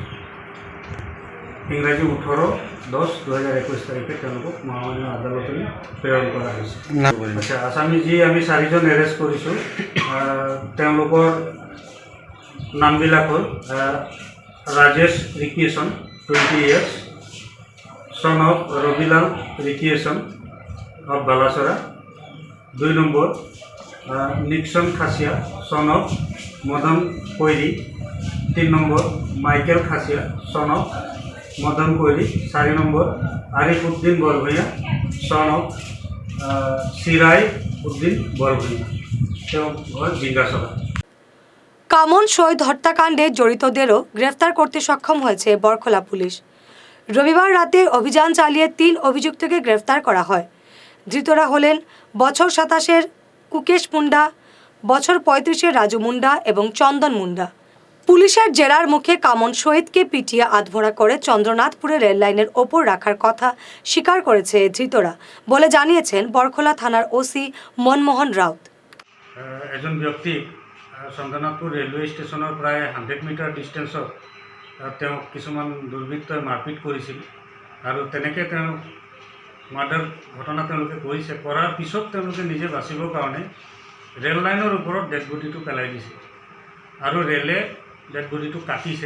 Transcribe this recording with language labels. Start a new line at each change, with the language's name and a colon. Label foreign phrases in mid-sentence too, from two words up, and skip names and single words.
Assamese: ইংৰাজী 18/10/2021 তাৰিখে তেওঁলোকক মহামান্য আদালতলৈ প্ৰেৰণ কৰা হৈছে। আচ্ছা, আছামী যি আমি 4জন এৰেষ্ট কৰিছোঁ তেওঁলোকৰ নামবিলাক হ'ল ৰাজেশ ৰিকিয়েশ্যন
English: 20 years, son of Robilal Recreation of Balasora. 2 number, Nixon Khasia, son of Madan Koiri. 3 number, Michael Khasia, son of Madan Koiri. 4 number, Arifuddin Borbhaiya, son of Sirai Uddin Borbhaiya.
Bangla: জিজ্ঞাসাবাদ। কামন শহীদ হত্যাকাণ্ডে জড়িতদেরও গ্রেফতার করতে সক্ষম হয়েছে বরখলা পুলিশ। রবিবার রাতে অভিযান চালিয়ে 3 অভিযুক্তকে গ্রেফতার করা হয়। ধৃতরা হলেন বছর 27-এর কুকেশ মুন্ডা, বছর 35-এর রাজু মুন্ডা এবং চন্দন মুন্ডা। পুলিশের জেরার মুখে কামন শহীদকে পিটিয়ে আধমরা করে চন্দ্রনাথপুরে রেল লাইনের ওপর রাখার কথা স্বীকার করেছে ধৃতরা বলে জানিয়েছেন বরখলা থানার ওসি মনমোহন রাউত।
Assamese: এজন ব্যক্তি চন্দ্ৰনাথপুৰ ৰেলৱে ষ্টেচনৰ প্ৰায় 100 মিটাৰ ডিষ্টেঞ্চত তেওঁক কিছুমান দুৰ্বৃত্তই মাৰপিট কৰিছিল আৰু তেনেকৈ তেওঁ মাৰ্ডাৰ ঘটনা তেওঁলোকে কৰিছে। কৰাৰ পিছত তেওঁলোকে নিজে বাচিবৰ কাৰণে ৰেল লাইনৰ ওপৰত
English: dead body-to
Assamese: পেলাই দিছে আৰু ৰেলে
English: dead body-to
Assamese: কাটিছে।